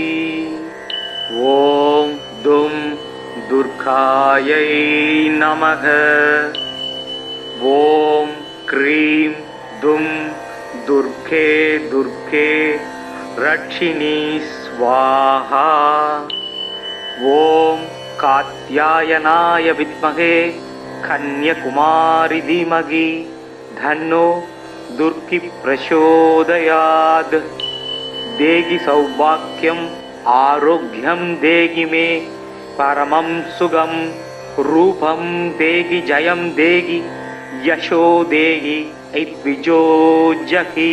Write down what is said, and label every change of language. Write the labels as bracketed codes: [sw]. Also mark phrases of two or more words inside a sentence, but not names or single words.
[sa] ओम् दुम् दुर्गायै नमः ओम् क्रीम् दुम् दुर्गे दुर्गे रक्षिणि स्वाहा ओम् कात्यायनाय विद्महे कन्याकुमारी धीमहि धन्नो दुर्गी प्रचोदयात्। देहि सौभाग्यम आरोग्यम देहि मे परमं सुगम रूपम देहि जयम देहि यशो देहि ऐद्विजोजहि।